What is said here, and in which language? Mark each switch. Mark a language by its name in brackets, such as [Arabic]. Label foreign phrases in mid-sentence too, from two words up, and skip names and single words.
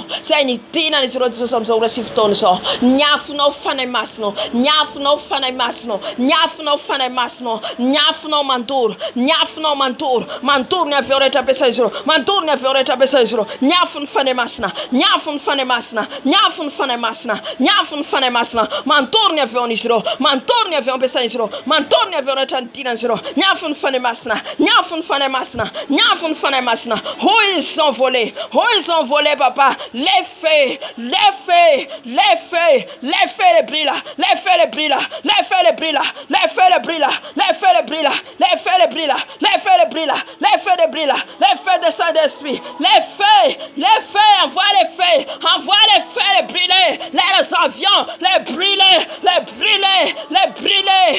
[Malagasy] Zay ny dinan'izy ireo Jesosy amin'izao ora sy fotoana izao. Ny afonao fanahy masina, ny afonao fanahy masina, ny afonao fanahy masina, ny afonao mandoro, ny afonao mandoro, mandoro ny avion rehetra ampiasain'izy ireo, mandoro ny avion rehetra ampiasain'izy ireo. Ny afony fanahy masina, ny afony fanahy masina, ny afony fanahy masina, ny afony fanahy masina, mandoro ny avion-n'izy ireo, mandoro ny avion ampiasain'izy ireo, mandoro ny avion rehetra ny dinan'izy ireo. Ny afony fanahy masina, ny afony fanahy masina, ny afony fanahy masina. [French] Oh, ils ont volé, papa. Les feux, les feux, les feux, les feux les brûlent, les feux les brûlent, les feux les brûlent, les feux les brûlent, les feux les brûlent, les feux les brûlent, les feux les brûlent, les feux les brûlent, les feux de Saint-Esprit, les feux, envoie les feux, les brûler, les avions, les brûler, les brûler, les brûler.